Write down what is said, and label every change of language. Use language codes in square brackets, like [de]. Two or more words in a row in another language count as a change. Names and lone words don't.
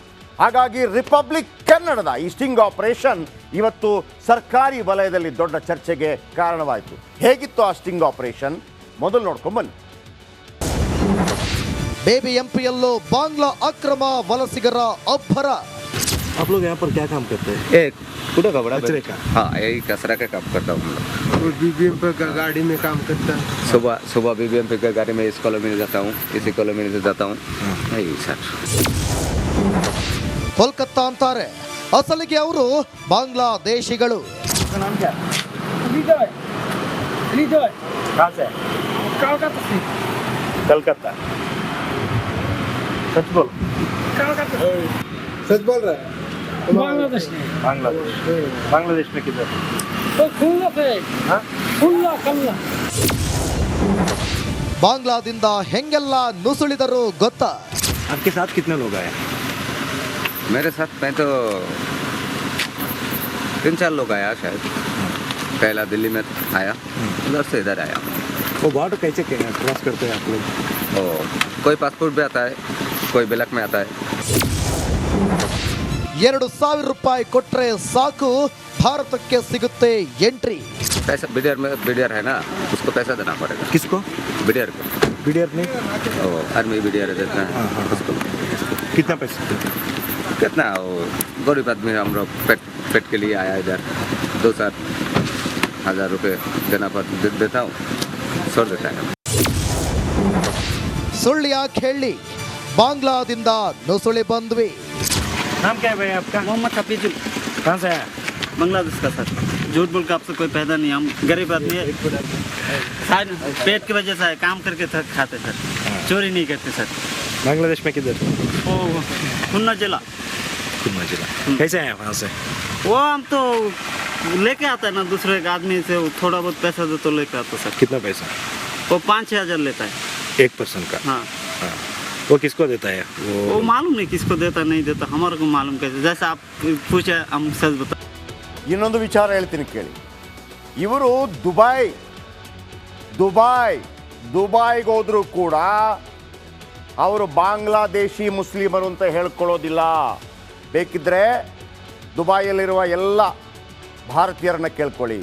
[kn] ಹಾಗಾಗಿ ರಿಪಬ್ಲಿಕ್ ಕನ್ನಡದ ಈ [en] sting operation [kn] ಇವತ್ತು ಸರ್ಕಾರಿ ವಲಯದಲ್ಲಿ ದೊಡ್ಡ ಚರ್ಚೆಗೆ ಕಾರಣವಾಯಿತು. ಹೇಗಿತ್ತು ಆ [en] sting operation? [kn] ಮೊದಲು ನೋಡ್ಕೊಂಬನ್ನಿ. BBMPಯಲ್ಲೂ ಬಾಂಗ್ಲಾ ಅಕ್ರಮ ವಲಸಿಗರ ಅಬ್ಬರ. [hi] आप लोग यहाँ पर क्या काम करते हैं? एक कूड़ा का बड़ा कचरे का? हाँ, यही कचरा का काम करता हूँ हम लोग। BBMP का गाड़ी में काम करता है? सुबह BBMP का गाड़ी में इस कॉलोनी में जाता हूँ, इसी कॉलोनी से जाता हूँ। यही सर। [kn] ಕೋಲ್ಕತ್ತಾ ಅಂತಾರೆ, ಅಸಲಿಗೆ ಅವರು ಬಾಂಗ್ಲಾದೇಶಿಗಳು. [hi] नाम क्या? कहाँ से? कलकत्ता। सच बोल। सच बोल रहा है? बांग्लादेश बांग्लादेश में किधर? तो खुल्ला से हाँ? खुल्ला [kn] ಬಾಂಗ್ಲಾದಿಂದ ಹೆಂಗೆಲ್ಲ ನುಸುಳಿದರು ಗೊತ್ತಾ? [hi] आपके साथ कितने लोग आए? मेरे साथ मैं तो 3-4 लोग आया शायद। पहला दिल्ली में आया, उधर से इधर आया। वो बॉर्डर कैसे क्रॉस करते हैं आप लोग? कोई पासपोर्ट भी आता है, कोई ब्लैक में आता है। [kn] 2,000 ರೂಪಾಯಿ ಕೊಟ್ರೆ ಸಾಕು, ಭಾರತಕ್ಕೆ ಸಿಗುತ್ತೆ ಎಂಟ್ರಿ. [hi] पैसा BDR है ना, उसको पैसा देना पड़ेगा। किसको? BDR को। BDR ने? आर्मी BDR देता है उसको। कितना पैसा? कितना? वो गरीब आदमी हम लोग पेट के लिए आया इधर, 2-4 हज़ार रुपये देना देता हूँ, छोड़ देता है। [kn] ಸುಳ್ಳು ಯಾಕೆ ಹೇಳಿ, ಬಾಂಗ್ಲಾದಿಂದ ನುಸುಳಿ ಬಂದ್ವಿ. [hi] नाम क्या है भाई आपका? मोहम्मद हफीजुल। कहाँ से आया? बांग्लादेश का सर। झूठ बोल के आपसे कोई फायदा नहीं, हम गरीब आदमी है, शायद पेट की वजह से आए, काम करके खाते सर, चोरी नहीं करते सर। बांग्लादेश में किधर? वो खुन्ना जिला। कैसे आए वहाँ से? वो हम तो लेके आता है ना दूसरे एक आदमी से, वो थोड़ा बहुत पैसा दे तो लेके आता सर। कितना पैसा? वो 5-6 हज़ार लेता है। एक पर्सन का? हाँ। वो किसको देता है? वो मालूम नहीं किसको देता नहीं देता, हमारे को मालूम कैसे, जैसे आप पूछे हम सच बता। [kn] ಇನ್ನೊಂದು ವಿಚಾರ ಹೇಳ್ತೀನಿ ಕೇಳಿ. ಇವರು ದುಬೈಗೆ ಹೋದರೂ ಕೂಡ ಅವರು ಬಾಂಗ್ಲಾದೇಶಿ ಮುಸ್ಲಿಮರು ಅಂತ ಹೇಳ್ಕೊಳ್ಳೋದಿಲ್ಲ. ಬೇಕಿದ್ದರೆ ದುಬೈಯಲ್ಲಿರುವ ಎಲ್ಲ ಭಾರತೀಯರನ್ನ ಕೇಳ್ಕೊಳ್ಳಿ.